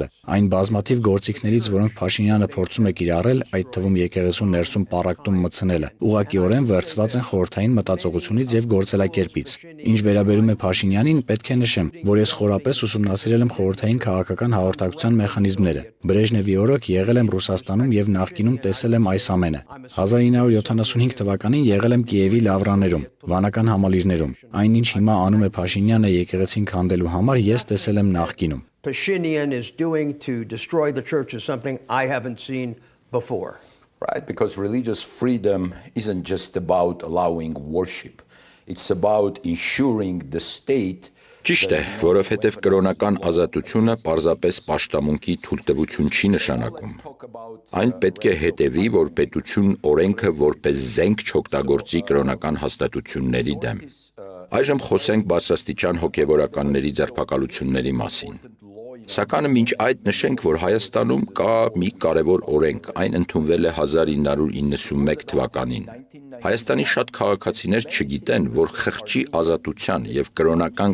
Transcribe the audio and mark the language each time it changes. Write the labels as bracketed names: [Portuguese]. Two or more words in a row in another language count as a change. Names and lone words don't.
[Armenian] այն բազմաթիվ գործիքներից, որոնք Փաշինյանը փորձում է կիրառել, այդ թվում եկեղեցու ներսում պառակտում մտցնելը, ուղղակիորեն վերցված են խորհրդային մտածողությունից եւ գործելակերպից։ Ինչ վերաբերում է Փաշինյանին, պետք է նշեմ, որ ես խորապես ուսումնասիրել եմ խորհրդային քաղաքական հաղորդակցության մեխանիզմները։ Բրեժնևի օրոք եղել եմ Ռուսաստանում եւ նախկինում տեսել եմ այս ամենը։ 1975 թվականին եղել եմ Կիևի լավրաներում, վանական համալիրներում։ Այնինչ հիմա անում է Փաշինյանը եկեղեցին քանդելու համար, ես տեսել եմ նախկինում։ [English] Pashinyan is doing to destroy the church is something I haven't seen before. Right, because religious freedom isn't just about allowing worship. It's about ensuring the state [Armenian] Ճիշտ է, որովհետև կրոնական ազատությունը պարզապես պաշտամունքի թույլտվություն չի նշանակում։ Այն պետք է հետևի, որ պետություն օրենքը որպես զենք չօգտագործի կրոնական հաստատությունների դեմ։ Այժմ խոսենք բարձրաստիճան հոգևորականների ձերբակալությունների մասին։ Սակայն մինչ այդ նշենք, որ Հայաստանում կա մի կարևոր օրենք, այն ընդունվել է 1991 թվականին։ Հայաստանի շատ քաղաքացիներ չգիտեն, որ խղճի ազատության եւ կրոնական